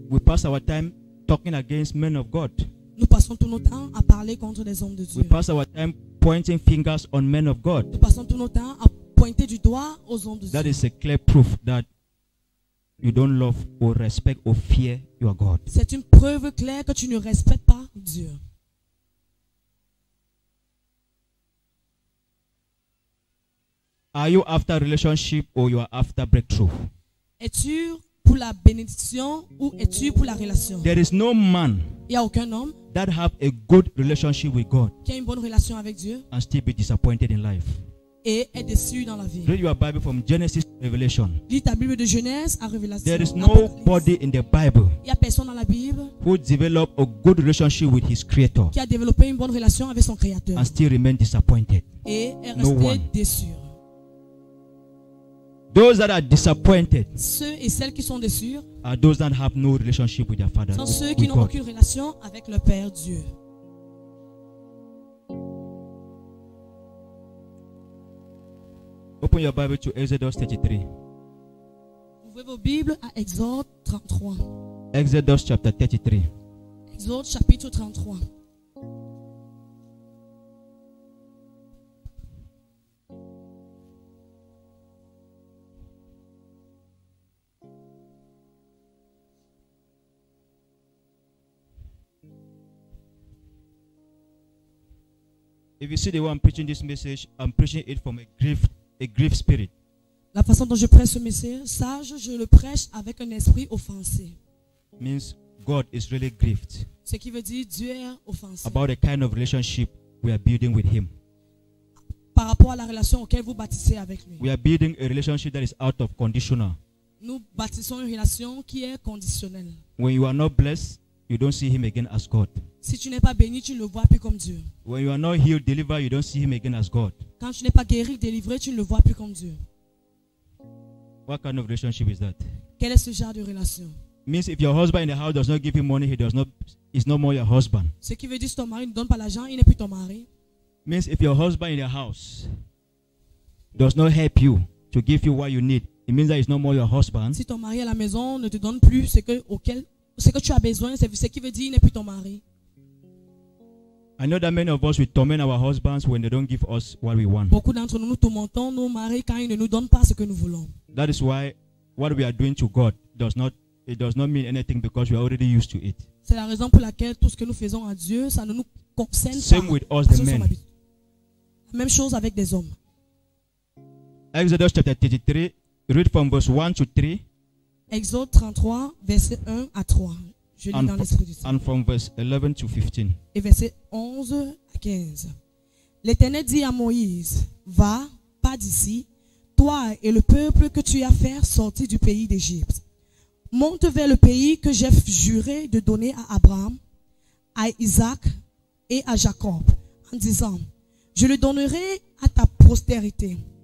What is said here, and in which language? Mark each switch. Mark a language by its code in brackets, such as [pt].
[en] we pass our time talking against men of God. [fr] nous passons tout notre temps à parler contre les hommes de [en] We [fr] Dieu. [en] pass our time pointing fingers on men of God. [fr] Nous passons tout notre temps à pointer du doigt aux hommes de [en] That [fr] Dieu. [en] is a clear proof that you don't love or respect or fear your God. [fr] C'est une preuve claire que tu ne respectes pas Dieu. [en] Are you after relationship or you are after breakthrough? [fr] Es-tu pour la bénédiction ou es-tu pour la relation? [en] There is no man [fr] Il n'y a aucun homme [en] that have a good relationship with God [fr] qui a une bonne relation avec Dieu [en] and still be disappointed in life. [fr] et est déçu dans la vie. [en] Read your Bible from Genesis to Revelation. [fr] Lis ta Bible de Genèse à Révélation. [en] There is [fr] Apocalypse. [en] nobody in the Bible [fr] Il n'y a personne dans la Bible [en] who developed a good relationship with his creator [fr] qui a développé une bonne relation avec son Créateur [en] and still remain disappointed. [fr] et est [en] No [fr] resté [en] one. [fr] déçu. [en] Those that are disappointed [fr] Ceux et celles qui sont déçus [en] are those that have no relationship with their father. [fr] sont ceux [en] with [fr] qui n'ont [en] God. [fr] aucune relation avec le Père Dieu. [en] Open your Bible to Exodus 33. [fr] Ouvrez vos Bibles à Exode 33. [en] Exodus chapter 33. [fr] Exode chapitre 33. [en] If you see the way I'm preaching this message, I'm preaching it from a grief spirit. [fr] La façon dont je prêche ce message, je le prêche avec un esprit offensé. [en] Means God is really grieved [fr] Ce qui veut dire Dieu est offensé. [en] about the kind of relationship we are building with Him. [fr] Par rapport à la relation auquel vous bâtissez avec lui. [en] We are building a relationship that is out of conditional. [fr] Nous bâtissons une relation qui est conditionnelle. [en] When you are not blessed, you don't see Him again as God. [fr] Si tu n'es pas béni, tu ne le vois plus comme Dieu. [en] When you are not healed, delivered, you don't see Him again as God. [fr] Quand tu n'es pas guéri, délivré, tu ne le vois plus comme Dieu. [en] What kind of relationship is that? [fr] Quel est ce genre de relation? [en] Means if your husband in the house does not give you money, he's no more your husband. [fr] Ce qui veut dire si ton mari ne donne pas l'argent, il n'est plus ton mari. [en] Means if your husband in the house does not help you to give you what you need, it means that he's no more your husband. [fr] Si ton mari à la maison ne te donne plus ce que tu as besoin, c'est ce qui veut dire il n'est plus ton mari. [en] I know that many of us will torment our husbands when they don't give us what we want. [fr] Beaucoup d'entre nous, nous tourmentons nos maris quand ils ne nous donnent pas ce que nous voulons. [en] That is why what we are doing to God does not mean anything because we are already used to it. [fr] C'est la raison pour laquelle tout ce que nous faisons à Dieu, ça ne nous concerne [en] Same [fr] pas. [en] with us, the men. [fr] La même chose avec des hommes. [en] Exodus chapter 33, read from verse 1 to 3. [fr] Exode 33, verset 1 à 3. Je lis dans l'esprit du Seigneur. [en] And from verse 11 to 15. [fr] Et verset 11 à 15. L'Éternel dit à Moïse, va, pas d'ici, toi et le peuple que tu as fait sortir du pays d'Égypte. Monte vers le pays que j'ai juré de donner à Abraham, à Isaac et à Jacob, en disant, je le donnerai à ta postérité.